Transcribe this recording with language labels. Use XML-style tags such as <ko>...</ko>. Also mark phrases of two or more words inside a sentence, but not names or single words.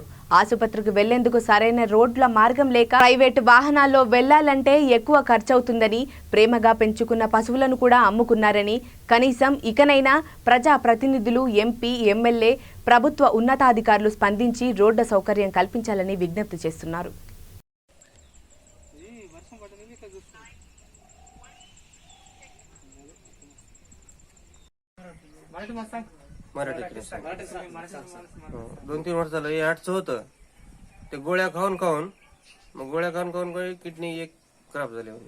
<te>ఆసుపత్రికి వెళ్లేందుకు సరైన రోడ్ల మార్గం లేక ప్రైవేటు వాహనాల్లో వెళ్లాలంటే ఎక్కువ ఖర్చవుతుందని, ప్రేమగా పెంచుకున్న పశువులను కూడా అమ్ముకున్నారని, కనీసం ఇకనైనా ప్రజా ప్రతినిధులు, ఎంపీ, ఎమ్మెల్యే, ప్రభుత్వ ఉన్నతాధికారులు స్పందించి రోడ్ల సౌకర్యం కల్పించాలని విజ్ఞప్తి చేస్తున్నారు.</te> <mr>मराठी 2-3 वर्ष झालं हे आठचं होतं. ते गोळ्या खाऊन किडनी एक खराब झाली होती.</mr>